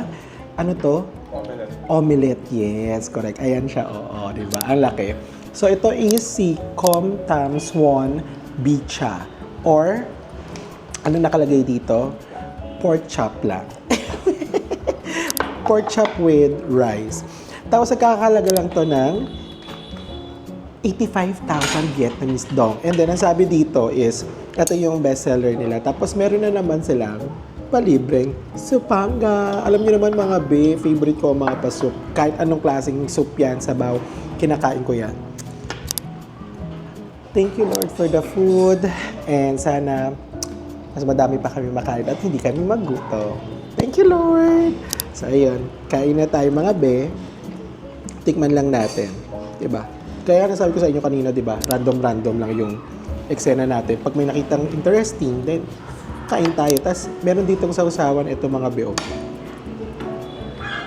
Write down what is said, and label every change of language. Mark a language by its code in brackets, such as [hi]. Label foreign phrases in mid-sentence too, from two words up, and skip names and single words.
[tl] Omelette. [en] Omelette, yes, correct. [tl] Ayan siya, oo, di ba? Ang laki. So ito is si Com Tam Swan Bicha, or ano nakalagay dito? Pork chop lang. [en] Pork chop with rice. [tl] Tapos nagkakalaga lang to ng 85,000 Vietnamese dong. [en] And then, [tl] ang sabi dito is, ito yung bestseller nila. Tapos meron na naman silang palibreng supanga. Alam niyo naman mga be, favorite ko mga pasup. Kahit anong klaseng soup yan, sabaw, kinakain ko yan. [en] Thank you Lord for the food. [tl] And sana mas madami pa kami makain at hindi kami magutom. [en] Thank you Lord. So, [tl] ayun. Kain na tayo mga be. Tikman lang natin. Diba? Kaya nasabi ko sa inyo kanina, diba? Random-random lang yung eksena natin. Pag may nakitang [en] interesting, then [tl] kain tayo. Tapos, meron ditong sausawan ito mga be.